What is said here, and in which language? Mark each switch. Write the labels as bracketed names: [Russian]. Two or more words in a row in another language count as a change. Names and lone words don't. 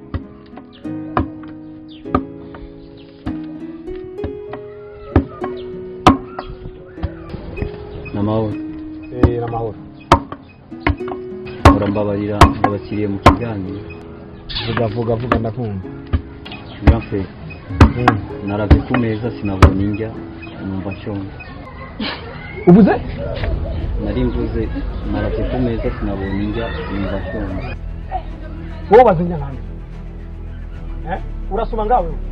[Rundi] Namahoro. Namahoro. Urambabarira abakiriye mu kiganiro. Vuga ndakumva. [French] Grand frère. [Rundi] Naravye ku meza sinabonye indya numva nshonje. Ubuze? Nari mvuze naravye ku meza sinabonye indya numva nshonje. Wowe bazinya hano. Urasoma ngawe?